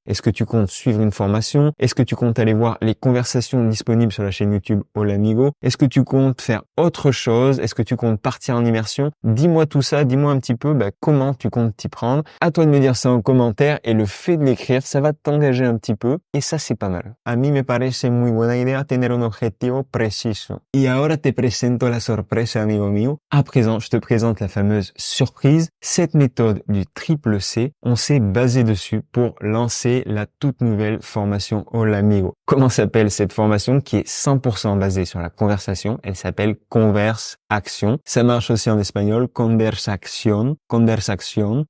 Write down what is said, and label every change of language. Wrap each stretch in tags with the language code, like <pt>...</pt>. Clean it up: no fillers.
<fr>Est-ce que tu comptes suivre une formation? Est-ce que tu comptes aller voir les conversations disponibles sur la chaîne YouTube Holamigo? Est-ce que tu comptes faire autre chose? Est-ce que tu comptes partir en immersion? Dis-moi tout ça, dis-moi un petit peu comment tu comptes t'y prendre. À toi de me dire ça en commentaire et le fait de l'écrire, ça va t'engager un petit peu et ça c'est pas mal.</fr> <es>A mí me parece muy buena idea tener un objetivo preciso. Y ahora te presento la sorpresa, amigo mío.</es> <fr>À présent, je te présente la fameuse surprise. Cette méthode du triple C, on s'est basé dessus pour lancer la toute nouvelle formation Holamigo. Comment s'appelle cette formation qui est 100% basée sur la conversation? Elle s'appelle Converse Action. Ça marche aussi en espagnol, Conversación. Conversación.</fr>